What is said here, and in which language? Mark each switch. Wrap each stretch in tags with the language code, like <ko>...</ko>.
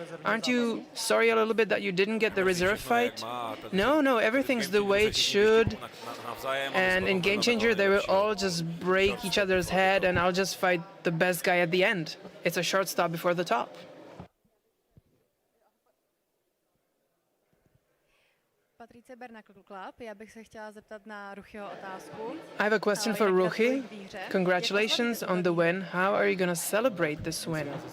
<en>Aren't you sorry a little bit that you didn't get the reserve fight? No, everything's the way it should. And in game changer, they will all just break each other's head, and I'll just fight the best guy at the end. It's a short stop before the top.</en> <cs>Patrice Bernakl Club, já bych se chtěla zeptat na Ruchyho otázku.</cs> <en>I have a question for Ruchy. Congratulations on the win. How are you going to celebrate this win?</en>